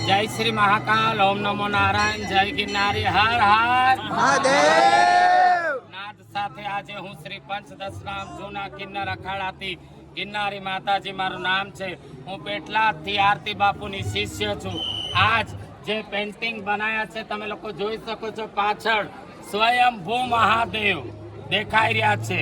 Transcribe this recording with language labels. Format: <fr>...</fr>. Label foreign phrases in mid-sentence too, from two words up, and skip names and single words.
<hi>जय श्री महाकाल, ओम नमो नारायण, जय गिरनारी, हर हर</hi> <gu>મહાદેવ. નાદ સાથે આજે હું શ્રી પંચદશનામ જૂના કિન્નર અખાડાથી ગિરનારી માતાજી મારું નામ છે. હું પેટલાદથી આરતી બાપુની શિષ્ય છું. આજ જે પેન્ટિંગ બનાવ્યા છે તમે લોકો જોઈ શકો છો, પાછળ સ્વયંભૂ મહાદેવ દેખાઈ રહ્યા છે.</gu>